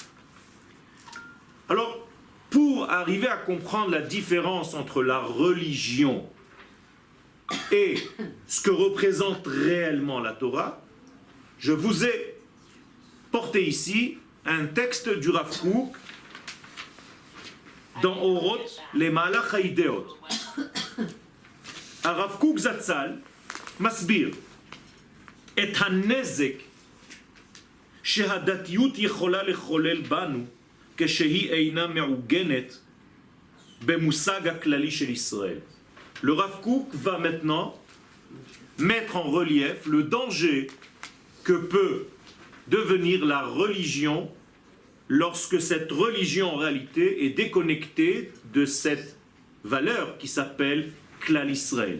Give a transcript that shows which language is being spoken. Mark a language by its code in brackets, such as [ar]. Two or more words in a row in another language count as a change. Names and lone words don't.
[fr] Alors, pour arriver à comprendre la différence entre la religion et ce que représente réellement la Torah, je vous ai porté ici un texte du Rav Kook dans Oroth, les Malach Haideot. [he] Rav Kook Zatzal מסביר את הנזק שהדתיות יכולה לחולל בנו כשהיא אינה מעוגנת במושג הכללי של ישראל. [fr] Le Rav Kook va maintenant mettre en relief le danger que peut devenir la religion lorsque cette religion en réalité est déconnectée de cette valeur qui s'appelle [he] כלל ישראל.